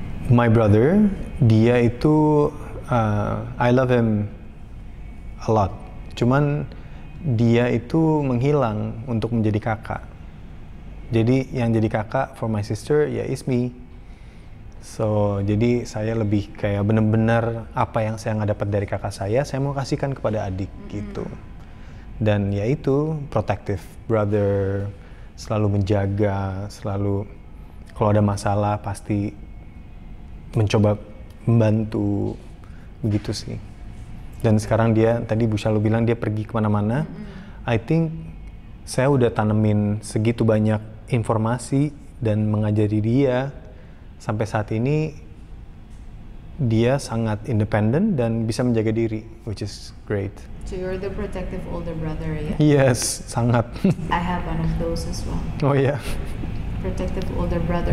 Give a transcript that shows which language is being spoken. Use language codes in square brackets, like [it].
[en] My brother, [id] dia itu, [en] I love him a lot. [id] Cuman dia itu menghilang untuk menjadi kakak. Jadi yang jadi kakak [en] for my sister [id] ya [en] is me. [id] So jadi saya lebih kayak bener-bener apa yang saya nggak dapat dari kakak saya mau kasihkan kepada adik gitu. Dan ya itu protective brother, selalu menjaga, selalu kalau ada masalah pasti mencoba membantu, begitu sih. Dan sekarang dia, tadi Bu Shalom bilang dia pergi kemana-mana. [en] I think [id] saya udah tanemin segitu banyak informasi dan mengajari dia. Sampai saat ini dia sangat independen dan bisa menjaga diri, [en] which is great. So you're the protective older brother ya? [id] Yes, sangat. [en] I have one of those as well. [id] Oh iya. [en] Protective older brother.